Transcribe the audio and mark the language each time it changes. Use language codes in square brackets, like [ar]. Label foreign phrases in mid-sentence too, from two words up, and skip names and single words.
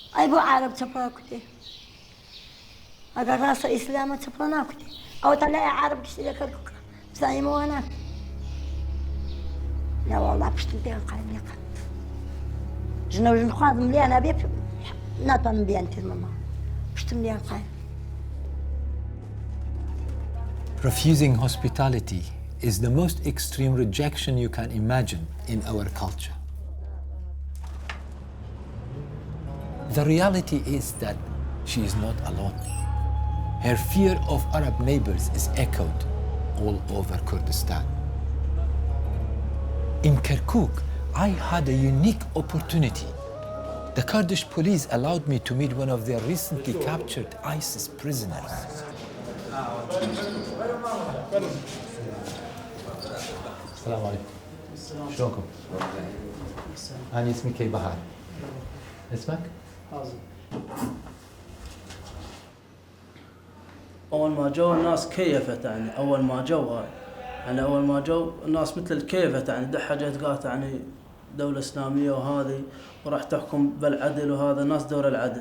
[ckb] بۆ عرب چەپڵا کوتێ ئەگەر ڕاستە ئیسلامە چەپڵە ناکوتێ ئەوە تا لای عرب گشتی لە کەرکووکە بزانیمەوە ناکە ناوەڵا پشتم پێیان قایم نەقەت ژنە و ژن خوازم لیان ئەبێ ناتوانم بیان تێمەما پشتم لیان قایم. [en] Refusing hospitality is the most extreme rejection you can imagine in our culture. The reality is that she is not alone. Her fear of Arab neighbors is echoed all over Kurdistan. In Kirkuk, I had a unique opportunity. The Kurdish police allowed me to meet one of their recently captured ISIS prisoners. [ar] السلام عليكم. شلونكم؟ أنا اسمي كي بهار. اسمك؟ حازم. أول ما جو الناس كيفت يعني أول ما جو هاي يعني أول ما جو الناس مثل الكيفت يعني دحة جت قالت يعني دولة إسلامية وهذه وراح تحكم بالعدل وهذا ناس دور العدل.